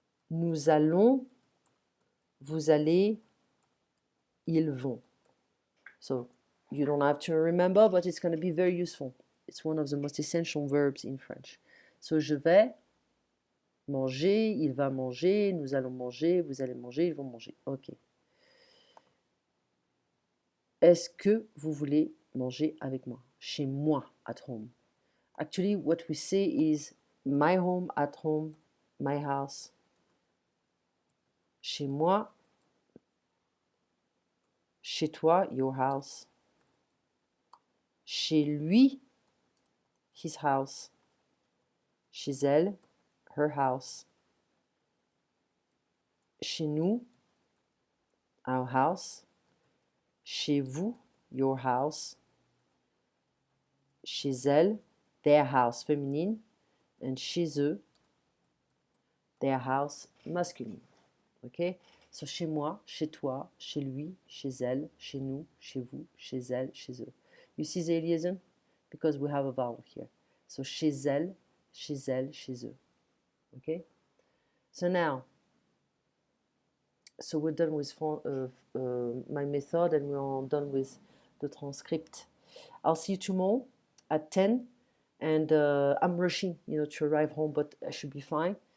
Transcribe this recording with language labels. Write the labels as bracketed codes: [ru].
[fr] Nous allons, vous allez, ils vont. [en] So you don't have to remember, but it's going to be very useful. It's one of the most essential verbs in French. [fr] So je vais manger, il va manger, nous allons manger, vous allez manger, ils vont manger. Ok. Est-ce que vous voulez manger avec moi? Chez moi, [en] at home. Actually, what we say is my home, at home, my house. [fr] Chez moi, chez toi, [en] your house. [fr] Chez lui, [en] his house. [fr] Chez elle, [en] her house. [fr] Chez nous, [en] our house. [fr] Chez vous, [en] your house. [fr] Chez elle, [en] their house, féminine. And [fr] chez eux, [en] their house, masculine. Okay? [fr] So chez moi, chez toi, chez lui, chez elle, chez nous, chez vous, chez elle, chez eux. [en] You see the liaison? Because we have a vowel here. So [fr] chez elle, chez eux. [en] Okay? So now, so we're done with my method and we're done with the transcript. I'll see you tomorrow at 10 and I'm rushing, to arrive home, but I should be fine.